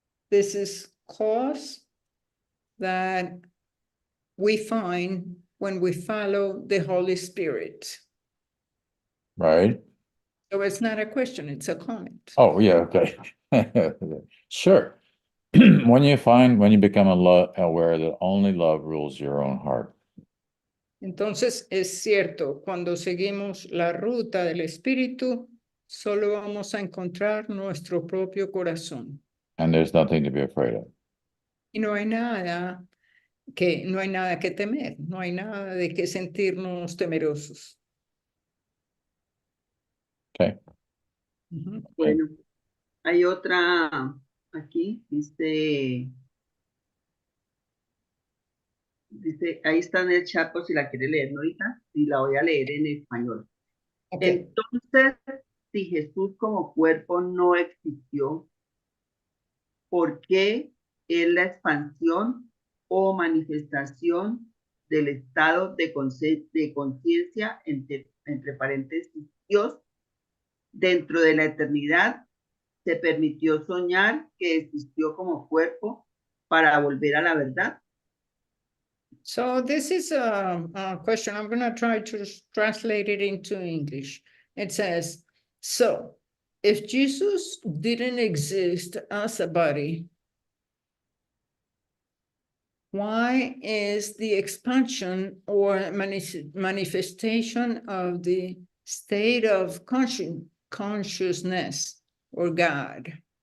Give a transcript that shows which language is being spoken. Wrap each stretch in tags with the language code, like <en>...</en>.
<en>This is cause that we find when we follow the Holy Spirit. Right. So it's not a question, it's a comment. Oh, yeah. Okay. Sure. When you become aware that only love rules your own heart.</en> <es>Entonces es cierto, cuando seguimos la ruta del Espíritu, solo vamos a encontrar nuestro propio corazón.</es> <en>And there's nothing to be afraid of.</en> <es>Y no hay nada que temer, no hay nada de que sentirnos temerosos.</es> <en>Okay.</en> <es>Bueno, hay otra aquí, dice, ahí está en el chat por si la quiere leer, ¿no, ahorita? Y la voy a leer en español.</es> <en>Okay.</en> <es>Entonces, si Jesús como cuerpo no existió, ¿por qué es la expansión o manifestación del estado de conciencia, entre paréntesis, Dios, dentro de la eternidad, se permitió soñar que existió como cuerpo para volver a la verdad?</es> <en>So this is a question. I'm going to try to translate it into English. It says, so if Jesus didn't exist as a body, why is the expansion or manifestation of the state of consciousness or God?</en>